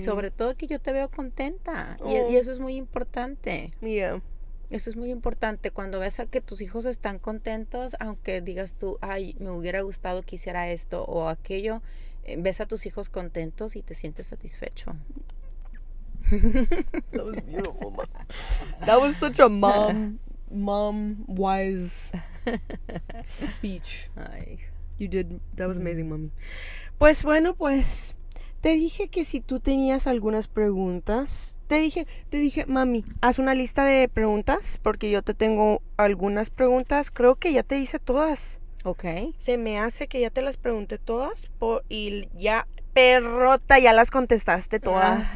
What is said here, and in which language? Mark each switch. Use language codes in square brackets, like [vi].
[es] sobre todo que yo te veo contenta. Y Oh. eso es muy importante. [en] Yeah. [es] Eso es muy importante. Cuando ves a que tus hijos están contentos, aunque digas tú, ay, me hubiera gustado que hiciera esto o aquello, ves a tus hijos contentos y te sientes satisfecho. [en] That was beautiful, Mom. That was such a mom wise speech. Ay. You did. That was amazing, Mommy. [es] Pues bueno, pues te dije que si tú tenías algunas preguntas, te dije, mami, haz una lista de preguntas porque yo te tengo algunas preguntas. Creo que ya te hice todas. Ok. Se me hace que ya te las pregunté todas y ya, perrota, ya las contestaste todas.